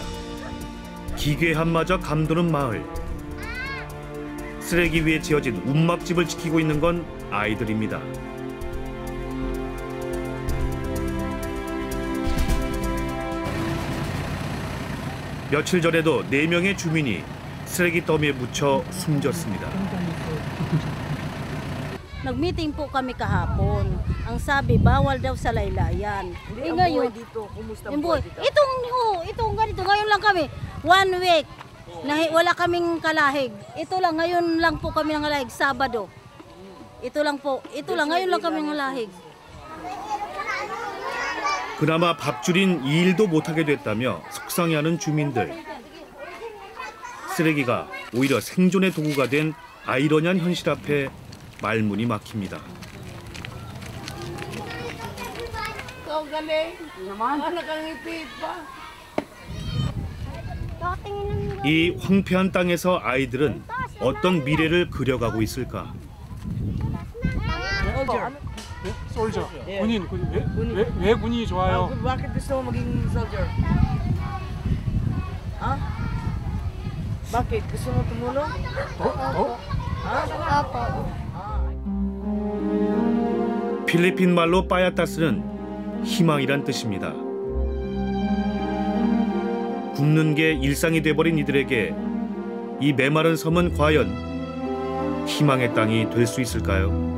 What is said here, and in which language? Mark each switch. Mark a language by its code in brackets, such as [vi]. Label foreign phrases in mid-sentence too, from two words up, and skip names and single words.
[ko] 기괴함마저 감도는 마을. 쓰레기 위에 지어진 움막집을 지키고 있는 건 아이들입니다. 며칠 전에도 4명의 주민이 쓰레기 더미에 묻혀 숨졌습니다. [tl] Nag-meeting po kami kahapon. Ang sabi, bawal daw sa laylayan. Ang buhay dito, kumusta ang buhay dito? Itong ganito, ngayon lang kami, 1 week, wala kaming kalahig. Ito lang, ngayon lang po kami ng kalahig, Sabado. Ito lang, ngayon lang kami ng kalahig. [ko] 그나마 밥줄인 이 일도 못하게 됐다며 속상해하는 주민들. 쓰레기가 오히려 생존의 도구가 된 아이러니한 현실 앞에 말문이 막힙니다. 이 황폐한 땅에서 아이들은 어떤 미래를 그려가고 있을까? 솔저. 군인. 왜 군인이 좋아요? [tl] Bakit gusto mo maging soldier? Bakit? Gusto mo tumulong? [ko] 필리핀 말로 빠야따스는 희망이란 뜻입니다. 굶는 게 일상이 돼버린 이들에게 이 메마른 섬은 과연 희망의 땅이 될 수 있을까요?